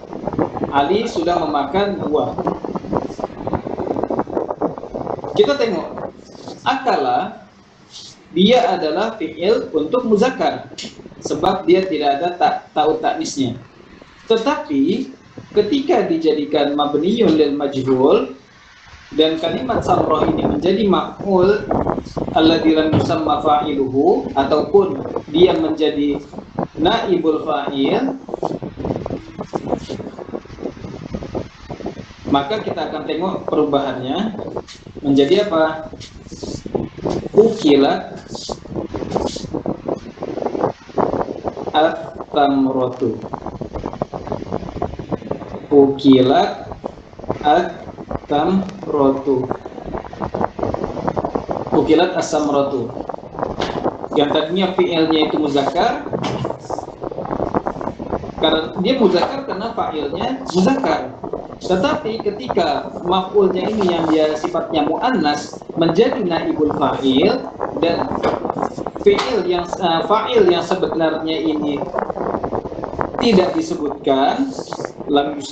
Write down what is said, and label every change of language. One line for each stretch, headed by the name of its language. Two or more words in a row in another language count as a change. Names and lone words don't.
Indonesian: Ali sudah memakan buah. Kita tengok, akala dia adalah fi'il untuk muzakkar sebab dia tidak ada
Arabic: تاء التأنيث.
Indonesian: Tetapi ketika dijadikan
Arabic: مبني للمجهول
Indonesian: dan kalimat samroh ini menjadi
Arabic: مفعول الذي لم يسم فاعله,
Indonesian: ataupun dia menjadi
Arabic: نائب الفاعل,
Indonesian: maka kita akan tengok perubahannya menjadi apa?
Arabic: أكلت التمرة. أكلت التمرة. أكلت الثمرة.
Indonesian: Yang tadinya fi'ilnya itu muzakkar, karena dia muzakkar karena fa'ilnya muzakkar. Tetapi ketika maf'ulnya ini yang dia sifatnya muannas menjadi
Arabic: نائب الفاعل,
Indonesian: dan fi'il yang fa'il yang sebenarnya ini tidak disebutkan, lam